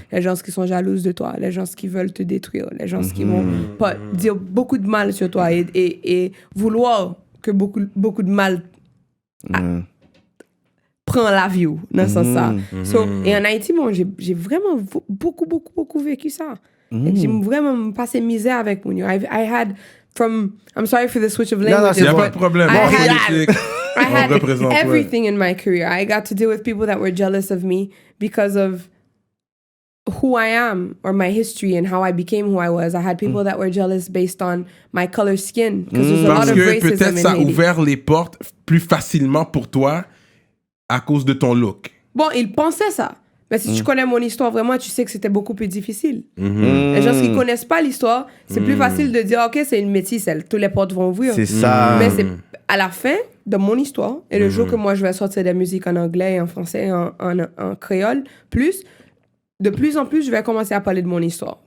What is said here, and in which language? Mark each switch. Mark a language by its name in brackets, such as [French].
[French] Les gens qui sont jalouses de toi, les gens qui veulent te détruire, les gens qui vont pas dire beaucoup de mal sur toi et vouloir que beaucoup de mal prend la view dans ce sens-là. Et en Haïti, bon, j'ai vraiment beaucoup vécu ça. J'ai vraiment passé misère avec mon [English] I had from... I'm sorry for the switch of languages. [French] Il n'y a pas de problème. [English] I had everything in my career. I got to deal with people that were jealous of me because of who I am or my history and how I became who I was. I had people that were jealous based on my color skin because there's a lot of racism in Haiti. [French] Parce que peut-être ça a ouvert les portes plus facilement pour toi à cause de ton look. Bon, ils pensaient ça. Mais si tu connais mon histoire vraiment, tu sais que c'était beaucoup plus difficile. Les gens qui connaissent pas l'histoire, c'est plus facile de dire, OK, c'est une métisse, tous les portes vont ouvrir. C'est ça. Mais c'est à la fin de mon histoire, et le jour que moi, je vais sortir des musiques en anglais, en français, en créole, de plus en plus, je vais commencer à parler de mon histoire.